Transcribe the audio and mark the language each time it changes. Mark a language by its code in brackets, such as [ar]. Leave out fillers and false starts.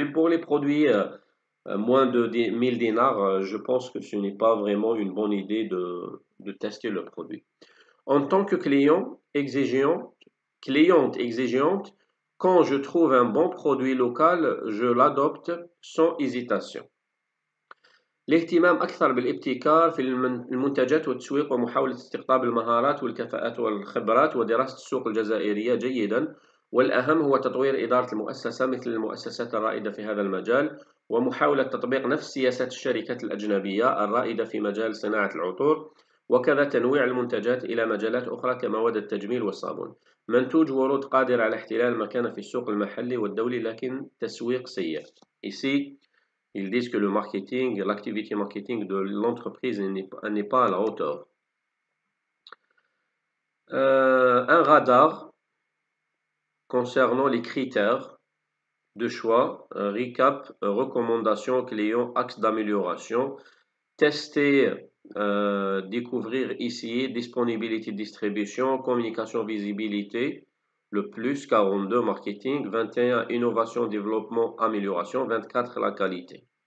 [fr] Même pour les produits moins de 1000 dinars, je pense que ce n'est pas vraiment une bonne idée de tester le produit. En tant que cliente exigeante, quand je trouve un bon produit local, je l'adopte sans hésitation. [ar] الاهتمام أكثر بالابتكار في المنتجات والتسويق ومحاولة استقطاب المهارات والكفاءات والخبرات ودراسة السوق الجزائرية جيدا، والأهم هو تطوير إدارة المؤسسة مثل المؤسسات الرائدة في هذا المجال، ومحاولة تطبيق نفس سياسات الشركات الأجنبية الرائدة في مجال صناعة العطور، وكذا تنويع المنتجات إلى مجالات أخرى كمواد التجميل والصابون. منتوج ورود قادر على احتلال مكانة في السوق المحلي والدولي لكن تسويق سيء. [fr] Ici, ils disent que le marketing, l'activité marketing de l'entreprise n'est pas à la hauteur. Un radar concernant les critères de choix, recap, recommandations clients, axes d'amélioration, tester, découvrir, essayer, disponibilité, distribution, communication, visibilité, le plus 42 marketing, 21 innovation, développement, amélioration, 24 la qualité.